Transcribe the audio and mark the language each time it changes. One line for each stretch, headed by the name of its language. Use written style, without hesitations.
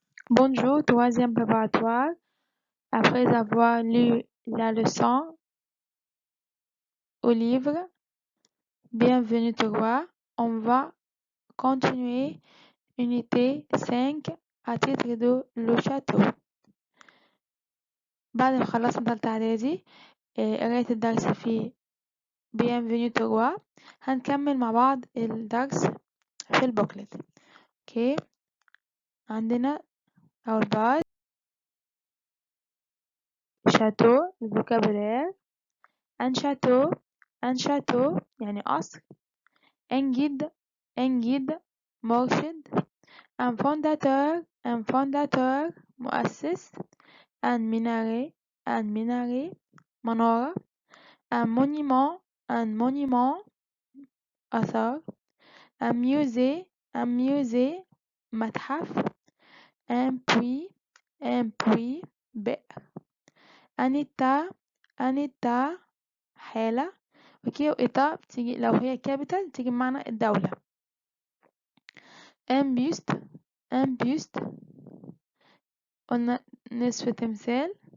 French: Bonjour, troisième préparatoire. Après avoir lu la leçon au livre Bienvenue 3, on va continuer unité 5 à titre de Le Château.
Arabic: بعد ما خلصنا تالتة إعدادي قراية الدرس في Bienvenue 3 هنكمل مع بعض الدرس في البوكلت. اوكي، عندنا أول بارت شاتو الفوكابولير. ان شاتو يعني قصر. انجد مرشد.
French: un fondateur مؤسس. un minaret منارة. un monument أثر. un musée متحف. un puits بئر. un état حالة.
Arabic: اوكي، وإيطا بتيجي لو هي كابيتال تيجي بمعنى الدولة.
French: un buste
Arabic: قلنا نصف تمثال.